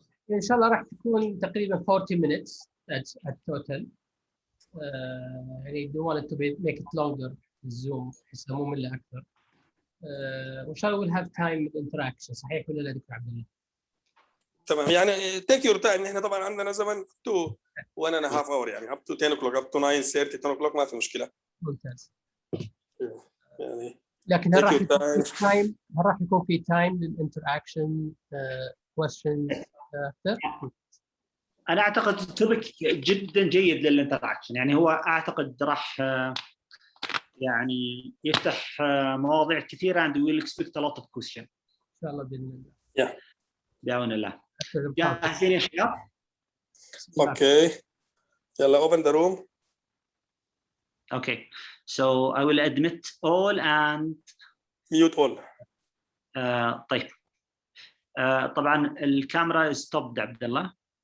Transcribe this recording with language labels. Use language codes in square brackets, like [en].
[ar] ان شاء الله راح تكون تقريبا [en] 40 minutes at total. يعني don't want to make it longer [ar] الزوم حسها مملة اكثر. وان شاء الله [en] we'll have time interaction. [ar] صحيح ولا لا دكتور عبد الله؟ [en] تمام يعني take your time. [ar] احنا طبعا عندنا زمن [en] to 1.5 hour يعني up to 10 o'clock up to 9:30 10 o'clock [ar] ما في مشكله. ممتاز. يعني لكن هل راح يكون في تايم للانتراكشن questions انا اعتقد التوبك جدا جيد للانتراكشن. يعني هو اعتقد راح يعني يفتح مواضيع كثيره [en] and we'll expect a lot of questions [ar] ان شاء الله باذن الله. بعون الله. جاهزين يا شباب؟ اوكي يلا [en] open the room. Okay, so I will admit all and mute all. [ar] طيب. طبعا الكاميرا stopped عبد الله.